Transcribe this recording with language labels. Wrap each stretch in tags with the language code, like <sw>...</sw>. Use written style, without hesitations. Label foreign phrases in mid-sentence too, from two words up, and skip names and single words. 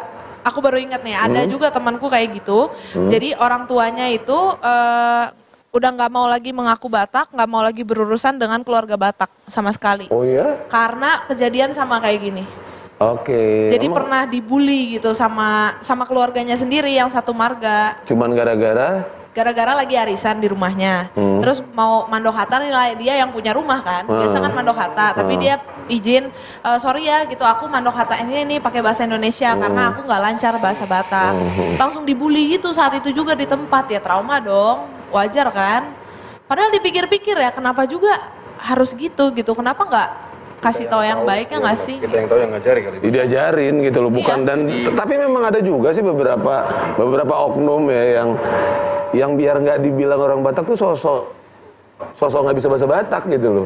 <id>Aku baru ingat nih, ada juga temanku kayak gitu. Jadi orang tuanya itu udah nggak mau lagi mengaku Batak, nggak mau lagi berurusan dengan keluarga Batak sama sekali. Oh ya? Karena kejadian sama kayak gini. Oke. Jadi pernah dibully gitu sama keluarganya sendiri yang satu marga. Cuman gara-gara lagi arisan di rumahnya. Terus mau</id> <bbc>mandok hata</bbc> <id>nih, dia yang punya rumah kan. Biasa kan</id> <bbc>mandok hata,</bbc> <id>tapi dia izin sorry ya gitu, aku</id> <bbc>mandok hata</bbc> <id>ini pakai bahasa Indonesia karena aku nggak lancar bahasa Batak. Langsung dibully gitu saat itu juga di tempat, ya trauma dong. Wajar kan? Padahal dipikir-pikir ya, kenapa juga harus gitu. Kenapa nggak kasih tahu yang baik ya nggak sih? Kita yang tahu yang ngajarin kali. Diajarin gitu loh, bukan dan tapi memang ada juga sih beberapa oknum ya yang biar nggak dibilang orang Batak tuh sosok nggak bisa bahasa Batak gitu loh.</id>